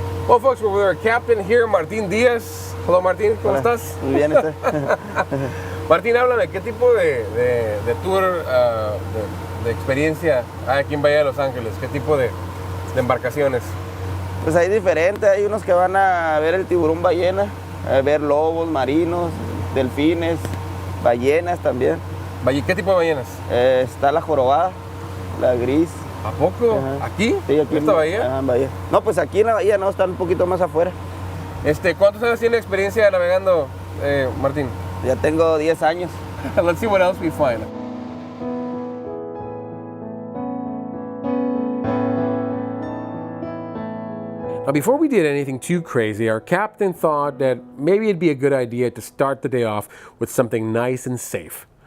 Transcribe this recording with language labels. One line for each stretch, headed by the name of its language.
English: Well folks, we're with our captain here, Martín Díaz. Hello
Spanish: Martín, ¿cómo estás? Muy bien, ¿usted? Martín, háblame, ¿qué tipo de tour, de experiencia hay aquí en Bahía de Los Ángeles? ¿Qué tipo de embarcaciones? Pues hay diferentes, hay unos que van a ver el tiburón ballena, a ver lobos marinos, delfines, ballenas también. ¿Qué tipo de ballenas? Está la jorobada, la gris. ¿A poco? Ajá. ¿Aquí? Sí, aquí ¿En esta bahía? Ajá, en Bahía. No, pues aquí en la bahía no, están un poquito más afuera. ¿Cuántos años tiene experiencia navegando, Martín? Ya tengo 10 años.
English: Let's see what else we find. Now, before we did anything too crazy, our captain thought that maybe it'd be a good idea to start the day off with something nice and safe.